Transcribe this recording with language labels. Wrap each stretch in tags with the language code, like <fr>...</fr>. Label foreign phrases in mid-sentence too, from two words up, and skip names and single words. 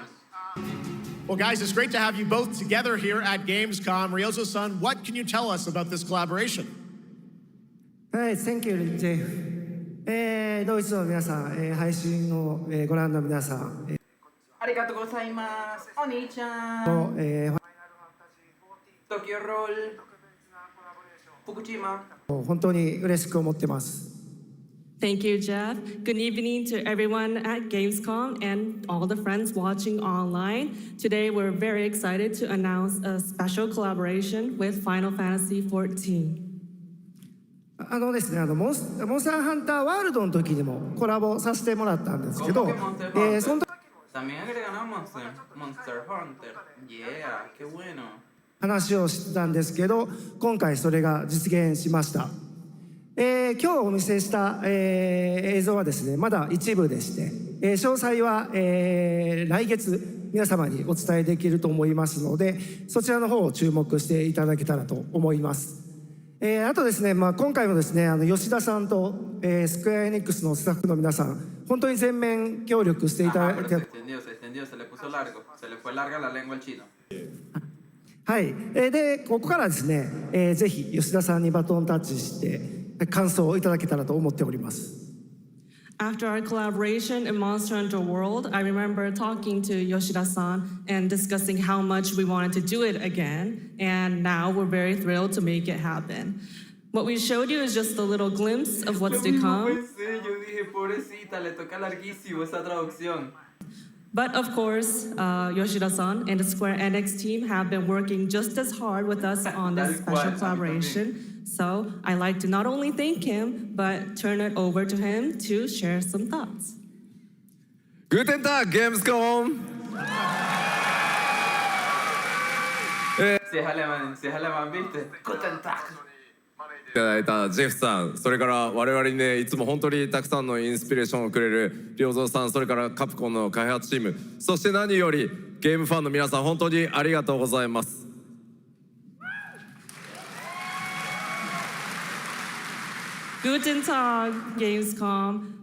<en>Well, guys, it's great to have you both together here at Gamescom. Ryozo-san, what can you tell us about this collaboration? Hey, thank you, Jay.</en> <ja>ドイツの皆さん、配信をご覧の皆さん。ありがとうございます。お兄ちゃん。Tokyo Roll。Fukushima。本当に嬉しく思ってます。</ja> <en>Thank you, Jeff. Good evening to everyone at Gamescom and all the friends watching online. Today, we're very excited to announce a special collaboration with Final Fantasy XIV.</en> <ja>ですね、モンスターハンターワールドの時にもコラボさせてもらったんですけど、その時</ja> <es>También agregaron Monster Hunter. Yeah, qué bueno.</es> <ja>話をしてたんですけど、今回それが実現しました。今日お見せした、映像はですね、まだ一部でして、詳細は、来月皆様にお伝えできると思いますので、そちらの方を注目していただけたらと思います。あとですね、今回もですね、吉田さんと、スクエアエニックスのスタッフの皆さん、本当に全面協力していただいて、</ja> <es>Se extendió, se le puso largo, se le fue larga la lengua al chino.</es> <ja>はい、でここからですね、ぜひ吉田さんにバトンタッチして感想をいただけたらと思っております。</ja> <en>After our collaboration in Monster Hunter World, I remember talking to Yoshida-san and discussing how much we wanted to do it again, and now we're very thrilled to make it happen. What we showed you is just a little glimpse of what's to come.</en> <es>Yo dije, pobrecita, le toca larguísimo esa traducción.</es> <en>But of course, Yoshida-san and the Square Enix team have been working just as hard with us on this special collaboration. So I'd like to not only thank him, but turn it over to him to share some thoughts.</en> <de>Guten Tag, Gamescom!</de> <es>Si es alemán, ¿viste?</es> <de>Guten Tag.</de> <ja>いただいたジェフさん、それから我々にね、いつも本当にたくさんのインスピレーションをくれる良三さん、それからカプコンの開発チーム、そして何よりゲームファンの皆さん、本当にありがとうございます。</ja> <de>Guten Tag, Gamescom.</de>